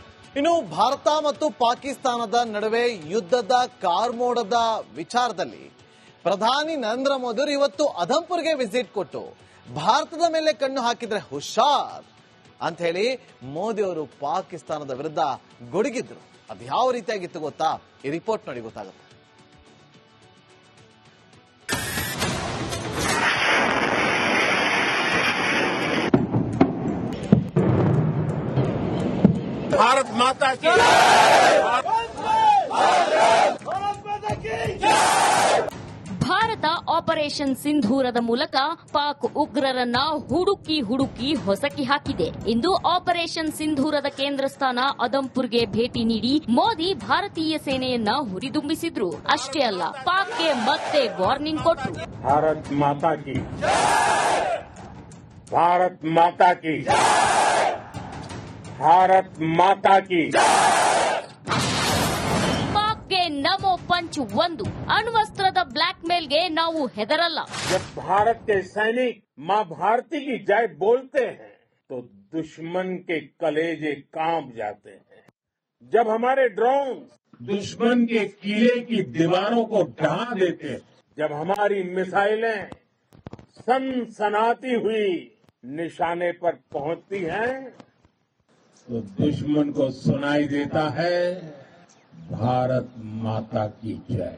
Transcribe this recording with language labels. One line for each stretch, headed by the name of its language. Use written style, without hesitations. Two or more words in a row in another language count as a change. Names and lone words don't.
Kannada: ಇನ್ನು ಭಾರತ ಮತ್ತು ಪಾಕಿಸ್ತಾನದ ನಡುವೆ ಯುದ್ಧದ ಕಾರ್ಮೋಡದ ವಿಚಾರದಲ್ಲಿ ಪ್ರಧಾನಿ ನರೇಂದ್ರ ಮೋದಿ ಇವತ್ತು ಅಧಂಪುರ್ಗೆ ವಿಸಿಟ್ ಕೊಟ್ಟು ಭಾರತದ ಮೇಲೆ ಕಣ್ಣು ಹಾಕಿದ್ರೆ ಹುಷಾರ್ ಅಂತ ಹೇಳಿ ಮೋದಿ ಅವರು ಪಾಕಿಸ್ತಾನದ ವಿರುದ್ಧ ಗುಡುಗಿದ್ರು. ಅದು ಯಾವ ರೀತಿಯಾಗಿತ್ತು ಗೊತ್ತಾ? ಈ ರಿಪೋರ್ಟ್ ನೋಡಿ ಗೊತ್ತಾಗುತ್ತೆ.
Hindi: भारत माता की
Kannada: ಭಾರತ ಆಪರೇಷನ್ ಸಿಂಧೂರದ ಮೂಲಕ ಪಾಕ್ ಉಗ್ರರನ್ನ ಹುಡುಕಿ ಹೊಸಕಿ ಹಾಕಿದೆ. ಇಂದು ಆಪರೇಷನ್ ಸಿಂಧೂರದ ಕೇಂದ್ರ ಸ್ಥಾನ ಅದಂಪುರ್ಗೆ ಭೇಟಿ ನೀಡಿ ಮೋದಿ ಭಾರತೀಯ ಸೇನೆಯನ್ನ ಹುರಿದುಂಬಿಸಿದ್ರು. ಅಷ್ಟೇ ಅಲ್ಲ, ಪಾಕ್ಗೆ ಮತ್ತೆ ವಾರ್ನಿಂಗ್ ಕೊಟ್ಟರು.
Hindi: भारत माता की भारत माता की भारत माता की
Kannada: ಪಾಕ್ಗೆ ನಮೋ ಪಂಚ್ 1. ಅಣ್ವಸ್ತ್ರದ ಬ್ಲಾಕ್ ಮೇಲ್ಗೆ ನಾವು ಹೆದರಲ್ಲ.
Hindi: जब भारत के सैनिक मां भारती की जय बोलते हैं तो दुश्मन के कलेजे कांप जाते हैं. जब हमारे ड्रोन दुश्मन के किले की दीवारों को ढहा देते हैं, जब हमारी मिसाइलें सनसनाती हुई निशाने पर पहुंचती हैं, तो दुश्मन को सुनाई देता है भारत माता की जय.